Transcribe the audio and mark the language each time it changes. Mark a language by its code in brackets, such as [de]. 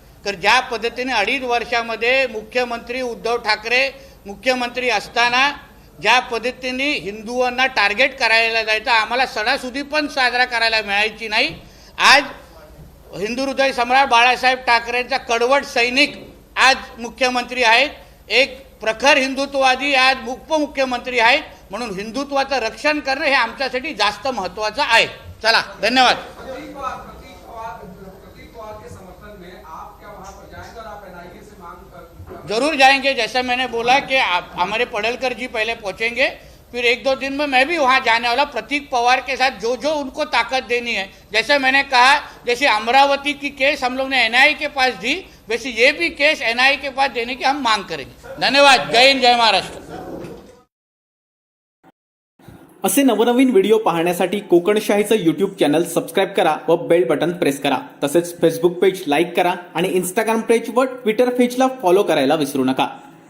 [mr] तर ज्या पद्धतीने 2.5 वर्षामध्ये मुख्यमंत्री उद्धव ठाकरे मुख्यमंत्री असताना ज्या पद्धतीने हिंदुओंना टार्गेट करायला जायचं, आम्हाला सणासुदी पण साजरा करायला मिळायची नाही। आज हिंदू हृदय सम्राट बाळासाहेब ठाकरेंचा कडवट सैनिक आज मुख्यमंत्री आहेत, एक प्रखर हिंदुत्ववादी आज उपमुख्यमंत्री आहेत। म्हणून हिंदुत्वाचं रक्षण करणं हे आमच्यासाठी जास्त महत्त्वाचं आहे। चला, धन्यवाद। [hi] प्रतीक पवार के समर्थन में आप क्या वहां पर जाएंगे और आप NIA से मांग जरूर जाएंगे। जैसा मैंने बोला कि हमारे पडळकर जी पहले पहुंचेंगे, फिर 1-2 दिन में मैं भी वहाँ जाने वाला। प्रतीक पवार के साथ जो जो उनको ताकत देनी है, जैसे मैंने कहा, जैसे अमरावती की केस हम लोग ने NIA के पास दी, वैसे ये भी केस NIA के पास देने की हम मांग करेंगे। धन्यवाद। जय हिंद, जय महाराष्ट्र। [mr] असे नवनवीन व्हिडिओ पाहण्यासाठी कोकणशाहीचं यूट्यूब चॅनल सबस्क्राईब करा व बेल बटन प्रेस करा। तसेच फेसबुक पेज लाईक करा आणि इंस्टाग्राम पेज व ट्विटर पेजला फॉलो करायला विसरू नका।